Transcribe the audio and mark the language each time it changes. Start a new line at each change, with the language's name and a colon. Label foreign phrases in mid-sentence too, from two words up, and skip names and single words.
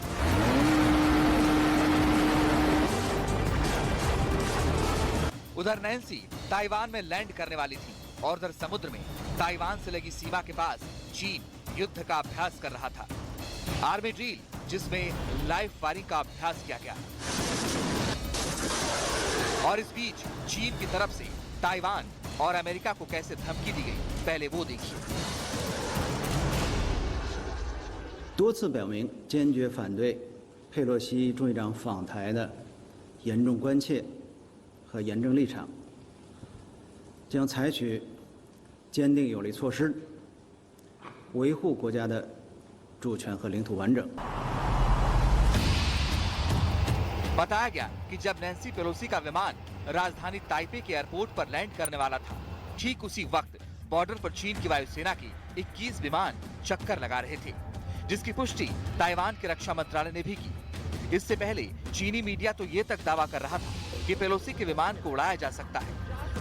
Hindi: उधर नैन्सी ताइवान में लैंड करने वाली थी और उधर समुद्र में ताइवान से लगी सीमा के पास चीन युद्ध का अभ्यास कर रहा था।
English: army drill,
Hindi: जिसमें
English: live firing
Hindi: का अभ्यास किया गया। और इस बीच चीन की तरफ से ताइवान और अमेरिका को कैसे धमकी दी गई, पहले वो देखिए।
Chinese: 多次表明坚决反对佩洛西众议长访台的严重关切和严正立场，将采取坚定有力措施，维护国家的主权和领土完整。
Hindi: बताया गया कि जब नैन्सी पेलोसी का विमान राजधानी ताइपे के एयरपोर्ट पर लैंड करने वाला था, ठीक उसी वक्त बॉर्डर पर चीन की वायुसेना के 21 विमान चक्कर लगा रहे थे, जिसकी पुष्टि ताइवान के रक्षा मंत्रालय ने भी की। इससे पहले चीनी मीडिया तो ये तक दावा कर रहा था कि पेलोसी के विमान को उड़ाया जा सकता है।